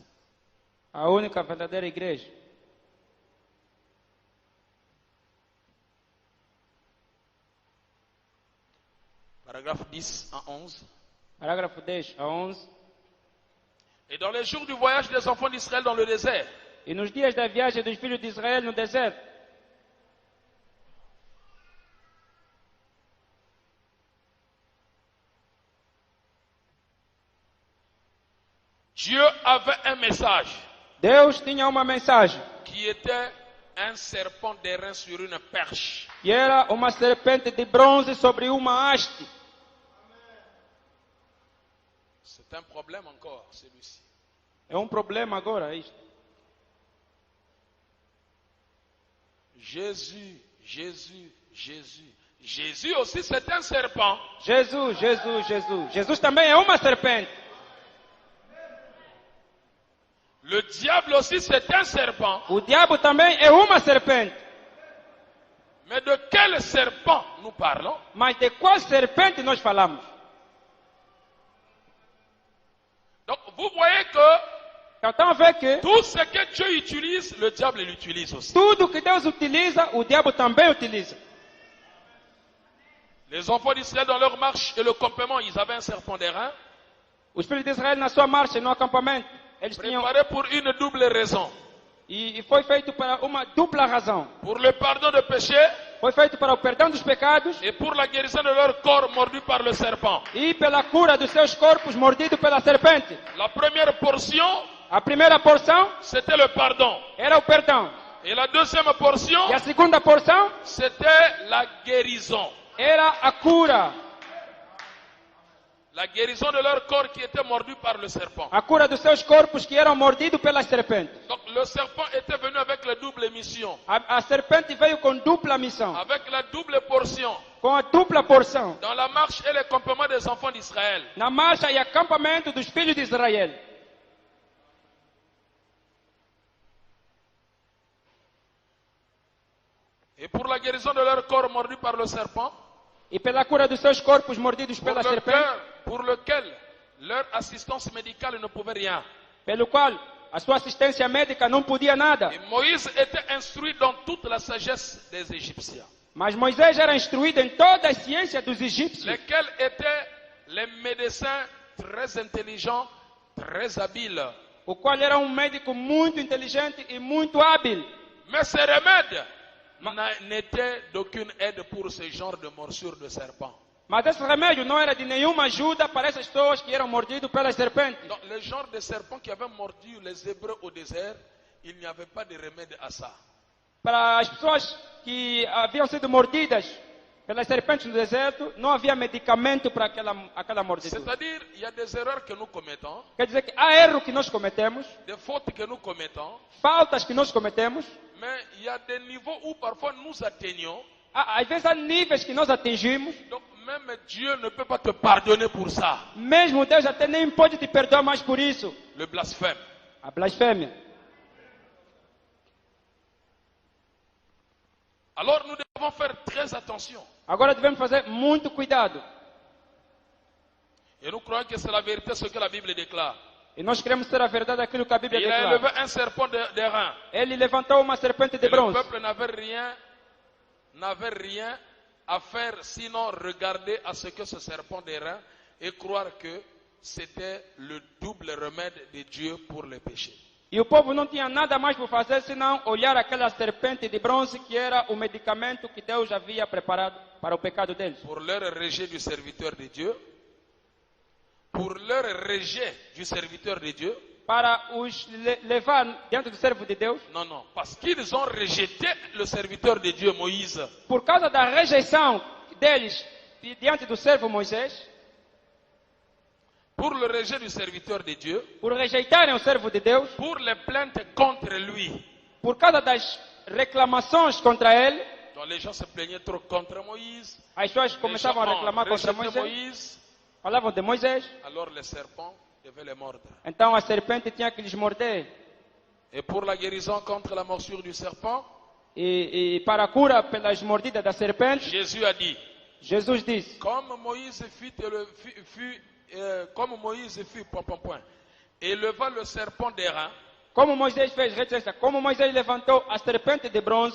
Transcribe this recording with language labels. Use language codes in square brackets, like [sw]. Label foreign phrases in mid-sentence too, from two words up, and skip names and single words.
[pt] a única verdadeira igreja, [fr] paragraphe 10 à 11. [pt] parágrafo 10 a 11. [fr] Et dans les jours du voyage des enfants d'Israël dans le désert, [pt] E nos dias da viagem dos filhos de Israel no deserto, [fr] Dieu avait un message [pt] Deus tinha uma mensagem, [fr] qui était un serpent d'airain sur une perche. [pt] que era uma serpente de bronze sobre uma haste. [fr] C'est un problème encore, celui-ci. [pt] É um problema agora isto. [fr] Jésus, Jésus, Jésus. Jésus aussi, c'est un serpent. [pt] Jesus, Jesus, Jesus. Jesus também é uma serpente. [fr] Le diable aussi, c'est un serpent. [pt] O diabo também é uma serpente. [fr] Mais de quel serpent nous parlons? [pt] Mas de qual serpente nós falamos? [fr] Donc, vous voyez que [pt] Então vê que [fr] tout ce que Dieu utilise, le diable l'utilise aussi. [pt] tudo que Deus utiliza, o diabo também utiliza. [fr] Les enfants d'Israël, dans leur marche et le campement, ils avaient un serpent d'airain, [pt] Os filhos de Israel na sua marcha no acampamento, eles tinham [fr] préparé pour une double raison. [pt] e foi feito para uma dupla razão. [fr] Pour le pardon de péché [pt] Foi feito para o perdão dos pecados [fr] et pour la guérison de leur corps mordu par le serpent. [pt] e pela cura dos seus corpos mordidos pela serpente. [fr] La première portion, [pt] A primeira porção [fr] c'était le pardon. [pt] era o perdão. [fr] Et la deuxième portion, [pt] E a segunda porção [fr] c'était la guérison. [pt] era a cura. [fr] La guérison de leur corps qui était mordu par le serpent. [pt] A cura dos seus corpos que eram mordidos pelas serpentes. [fr] Donc le serpent était venu avec la double mission, [pt] A serpente veio com dupla missão, [fr] avec la double portion, [pt] com a dupla porção. [fr] dans la marche et le campement des enfants d'Israël. [pt] Na marcha e acampamento dos filhos de Israel. [fr] Et pour la guérison de leur corps mordu par le serpent, [pt] E pela cura dos seus corpos mordidos pela serpente, [fr] pour lequel leur assistance médicale ne pouvait rien. [pt] pelo qual a sua assistência médica não podia nada. [fr] Et Moïse était instruit dans toute la sagesse des Égyptiens, [pt] Mas Moisés era instruído em toda a ciência dos egípcios, [fr] lesquels étaient les médecins très intelligents, très habiles. [pt] o qual era um médico muito inteligente e muito hábil. [fr] Mais ces remèdes n'étaient d'aucune aide pour ce genre de morsure de serpent. [pt] Mas esse remédio não era de nenhuma ajuda para essas pessoas que eram mordidas pelas serpentes. [fr] Donc, le genre de serpent qui avait mordu les Hébreux au désert, il n'y avait pas de remède à ça. [pt] Para as pessoas que haviam sido mordidas pelas serpentes no deserto, não havia medicamento para aquela mordidura. [fr] C'est-à-dire, il y a des erreurs que nous commettons, [pt] Quer dizer que há erro que nós cometemos, [fr] des fautes que nous commettons, [pt] faltas que nós cometemos, [fr] mais il y a des niveaux où parfois nous atteignons. [pt] às vezes há níveis que nós atingimos, [fr] Donc, même Dieu ne peut pas te pardonner pour ça. [pt] mesmo Deus até nem pode te perdoar mais por isso. [fr] Le blasphème. [pt] A blasfêmia. [fr] Alors, nous devons faire très attention. [pt] Agora devemos fazer muito cuidado. [fr] Et nous croyons que c'est la vérité ce que la Bible déclare. [pt] E nós queremos ter a verdade daquilo que a Bíblia [fr] Il a élevé [pt] declara. [fr] un serpent d'airain. [pt] Ele levantou uma serpente de [fr] Et le [pt] bronze. [fr] peuple n'avait rien à faire sinon regarder à ce que ce serpent d'airain et croire que c'était le double remède de Dieu pour les péchés. [pt] E o povo não tinha nada mais por fazer senão olhar aquela serpente de bronze que era o medicamento que Deus havia preparado para o pecado deles. [fr] Pour leur rejet du serviteur de Dieu, pour leur rejet du serviteur de Dieu, [pt] Para os levar diante do servo de Deus. [fr] non, non, parce qu'ils ont rejeté le serviteur de Dieu, Moïse. [pt] Por causa da rejeição deles diante do servo Moisés, [fr] Pour le rejet du serviteur de Dieu, [pt] por rejeitarem o servo de Deus, [fr] pour les plaintes contre lui. [pt] por causa das reclamações contra ele, [fr] Donc les gens se plaignaient trop contre Moïse. [pt] as pessoas [fr] Les [pt] começavam a [fr] gens [pt] reclamar contra [fr] rejetaient [pt] Moisés, [fr] Moïse. [pt] falavam de Moisés, [fr] Alors les serpents devaient les mordre. [pt] então a serpente tinha que lhes morder. [fr] Et pour la guérison contre la morsure du serpent, [pt] E para a cura pelas mordidas da serpente, [fr] Jésus a dit, [pt] Jesus disse: [fr] comme Moïse éleva le serpent d'airain, [pt] como Moisés fez, reticência, como Moisés levantou a serpente de bronze,